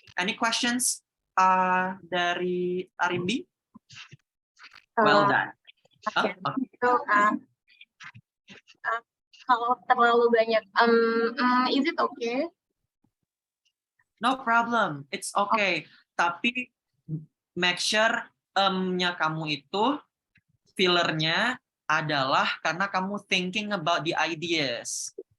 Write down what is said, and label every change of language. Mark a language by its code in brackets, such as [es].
[en] Any questions dari Arimbi? Well done. Okay. So, [id] kalau terlalu banyak, [en] is it okay? No problem, it's okay. [id] Tapi make sure nya kamu itu fillernya adalah karena kamu thinking about the ideas.